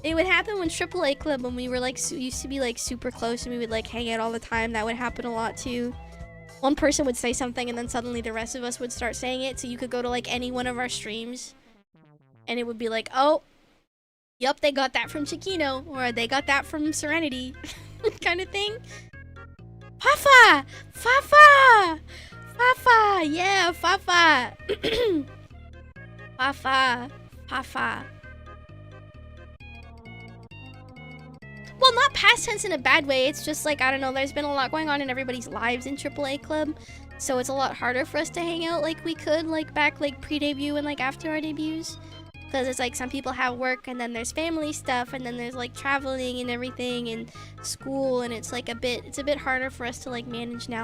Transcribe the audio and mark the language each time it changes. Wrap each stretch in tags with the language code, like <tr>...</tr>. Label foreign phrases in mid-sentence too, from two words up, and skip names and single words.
<en>It would happen when AAA Club, when we were like, used to be like super close and we would like hang out all the time. That would happen a lot too. One person would say something and then suddenly the rest of us would start saying it. So you could go to like any one of our streams and it would be like, oh, yep, they got that from CICCINO, or they got that from Serenity, kind of thing. Fafa! Fafa! Fafa! Yeah, Fafa! Fafa! Fafa! Well, not past tense in a bad way. It's just like, I don't know, there's been a lot going on in everybody's lives in AAA Club. So it's a lot harder for us to hang out like we could, like back like pre-debut and like after our debuts. Because it's like some people have work and then there's family stuff and then there's like traveling and everything and school, and it's like it's a bit harder for us to like manage now.</en>